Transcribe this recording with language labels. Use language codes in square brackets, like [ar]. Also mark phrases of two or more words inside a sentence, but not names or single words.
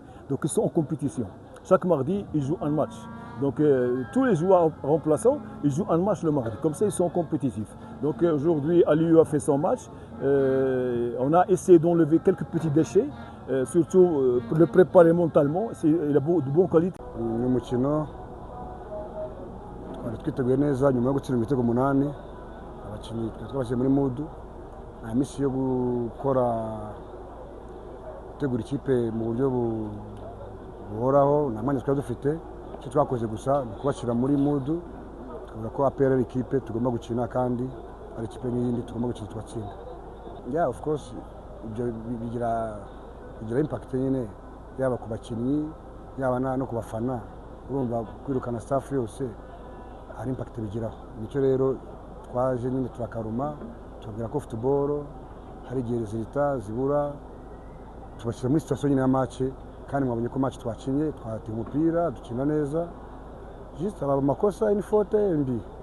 [fr] Donc ils sont en compétition. Chaque mardi, ils jouent un match. Donc tous les joueurs remplaçants, ils jouent un match le mardi. Comme ça, ils sont compétitifs. Donc aujourd'hui, Aliou a fait son match. On a essayé d'enlever quelques petits déchets. Surtout pour le préparer mentalement, il a de bonnes qualités. [rw] Ni umukino twari twiteguye neza nyuma yo gutsinda ibitego 8 abakinnyi twabashyize muri mudu nta misi yo gutegura ikipe mu buryo buhoraho nta mwanya twari dufite. Icyo twakoze gusa ni kubashyira muri mudu tuvuga ko APR ari ikipe tugomba gukina kandi ari ikipe n'iyindi tugomba gukina tugatsinda. [en] Yeah, of course [rw] ibyo bigira impact nyine yaba ku bakinnyi yaba no ku bafana. Urumva kwirukana staff yose hari impact bigiraho. Nicyo rero twaje nyine turakaruma tubwira ko football hari igihe resultat zibura tubashyira muri situation nyine ya match kandi mwabonye ko match twakinye twateye umupira dukina neza juste aba makosa ni faute mbi.